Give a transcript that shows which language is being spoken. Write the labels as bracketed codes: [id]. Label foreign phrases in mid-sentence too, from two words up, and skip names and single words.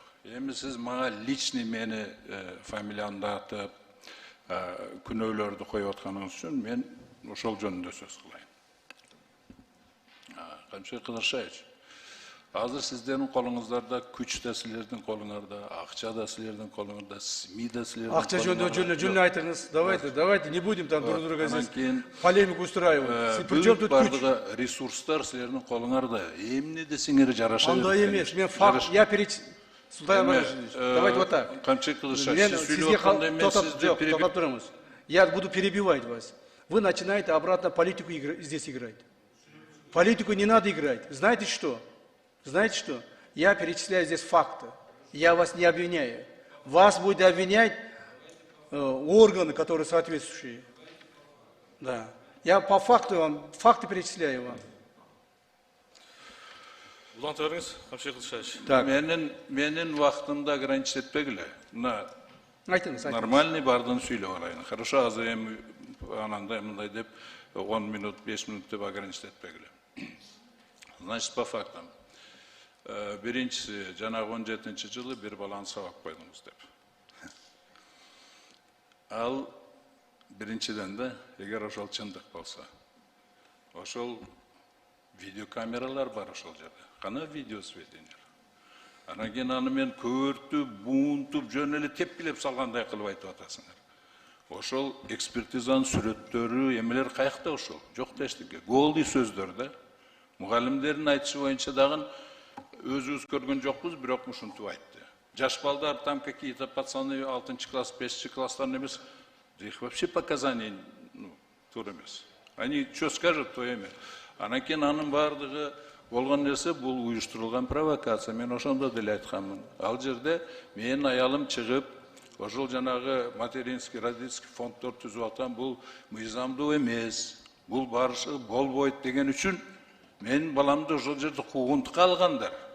[ky] Эми сиз мага личный мени фамилиямды атып, күнөөлөрдү коюп атканыңыз үчүн мен ошол жөнүндө сөз кылайын. Камчы Кыдыршаевич, азыр сиздердин колуңуздарда күч да силердин колуңарда, акча да силердин колуңарда, СМИ да силердин колуңарда. Акча жөнүндө жөн айтыңыз. [ru] Давайте, не будем там друг друга здесь полемику устраивать. Причем тут күч? [ky] Бардыгы ресурстар силердин колуңарда. Эмне десеңер жараша. Андай эмес. Мен факт, [ru] я Султан Иванович, давайте вот так. [ky] Камчы Кыдыршаевич, сиз сүйлөп атканда мен сизди [ru] перебиваю. Я буду перебивать вас. Вы начинаете обратно политику здесь играть. Политику не надо играть. Знаете что? Я перечисляю здесь факты. Я вас не обвиняю. Вас будет обвинять органы, которые соответствующие. Да. Я по факту вам, факты перечисляю вам. [ky] Улантырыңыз, Камчы Кыдыршаевич. [ru] Так. [ky] Менин вактымды ограничить этпегиле. Айтыңыз. Нормальный бардын сүйлөп алайын. Хорошо, азыр эми анандай мындай деп 10 минут, 5 минут деп ограничить этпегиле. [ru] Значит, по фактам. [ky] Биринчиси, жанагы 17-жылы бир баланы сабап койдуңуз деп. Ал биринчиден да, эгер ошол чындык болсо, ошол видеокамералар бар ошол жерде. Кана видео сведениялар. Анан кийин аны мен көөртүп, буунтуп, жөн эле тепкилеп салгандай кылып айтып атасыңар. Ошол экспертизанын сүрөттөрү, эмелер каякта ошол? Жок да эчтеке. Голдый сөздөр да. Мугалимдердин айтышы боюнча дагы өзүбүз көргөн жокпуз, бирок ушинтип айтты. Жаш балдар [ru] там какие-то пацаны 6 класс, [ky] 5 класстан эмес, [ru] их вообще показаний [ky] туура эмес. [ru] Они что скажут, то эме. [ky] Анан кийин анын бардыгы болгон нерсе бул уюштурулган провокация. Мен ошондо деле айтканмын. Ал жерде менин аялым чыгып, ошол жанагы [ru] материнский, родительский [ky] фонддор түзүп аткан бул мыйзамдуу эмес, бул барышы болбойт деген үчүн менин баламды ошол жерде куугунтукка алгандар.